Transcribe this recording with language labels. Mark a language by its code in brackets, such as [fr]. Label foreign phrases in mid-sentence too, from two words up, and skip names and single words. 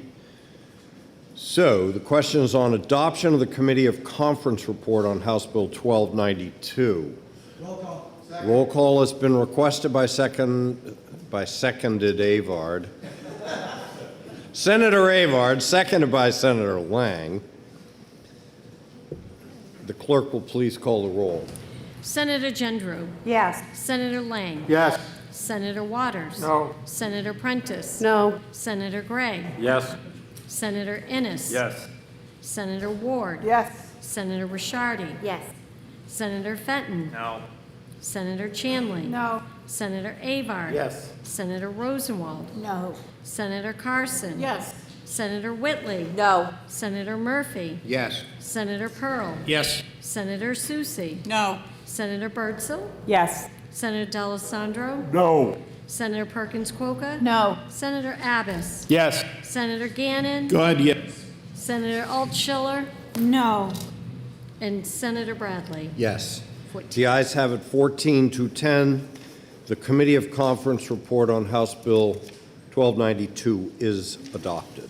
[en] So the question is on adoption of the Committee of Conference report on House Bill 1292. Roll call. Roll call has been requested by seconded Avard. Senator Avard, seconded by Senator Lang. The clerk will please call the roll. Senator Gendreau. Yes. Senator Lang. Yes. Senator Waters. No. Senator Prentiss. No. Senator Gray. Yes. Senator Innis. Yes. Senator Ward. Yes. Senator Ricciardi. Yes. Senator Fenton. No. Senator Chandley. No. Senator Avard. Yes. Senator Rosenwald. No. Senator Carson. Yes. Senator Whitley. No. Senator Murphy. Yes. Senator Pearl. Yes. Senator Soucy. No. Senator Birdsell. Yes. Senator D'Alessandro. No. Senator Perkins Kwoka. No. Senator Abbas. Yes. Senator Gannon. Good, yes. Senator Altschiller. No. And Senator Bradley. Yes. 14. The ayes have it 14-10. The Committee of Conference report on House Bill 1292 is adopted.